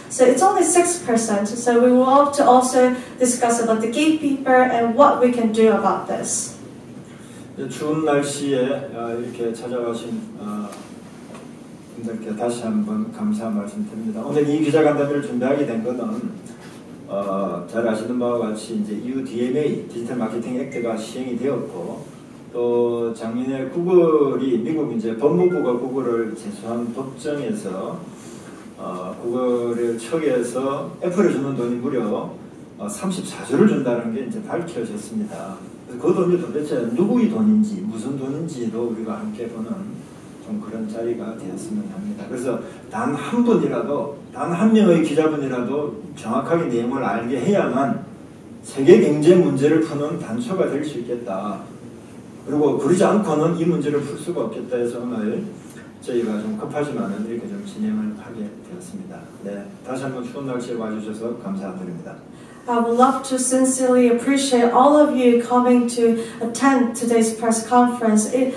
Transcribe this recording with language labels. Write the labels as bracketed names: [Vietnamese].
[English] So it's only 6%. So we will have to also discuss about the gatekeeper and what we can do about this. [Korean] 추운 날씨에 이렇게 찾아가신 분들께 다시 한번 감사 말씀드립니다. 오늘 이 기자간담회를 준비하게 된 것은 잘 아시는 바와 같이 이제 EU DMA 디지털 마케팅 액트가 시행이 되었고, 또 작년에 구글이 미국 이제 법무부가 구글을 제소한 법정에서 구글을 처리해서 애플에 주는 돈이 무려 34조를 준다는 게 이제 밝혀졌습니다. 그래서 그 돈이 도대체 누구의 돈인지 무슨 돈인지도 우리가 함께 보는 좀 그런 자리가 되었으면 합니다. 그래서 단 한 분이라도, 단 한 명의 기자분이라도 정확하게 내용을 알게 해야만 세계 경제 문제를 푸는 단초가 될 수 있겠다. 그리고 그러지 않고는 이 문제를 풀 수가 없겠다 해서 오늘 저희가 좀 급하지만은 이렇게 좀 진행을 하게 되었습니다. 네, 다시 한번 추운 날씨에 와주셔서 감사드립니다. [English] I would love to sincerely appreciate all of you coming to attend today's press conference.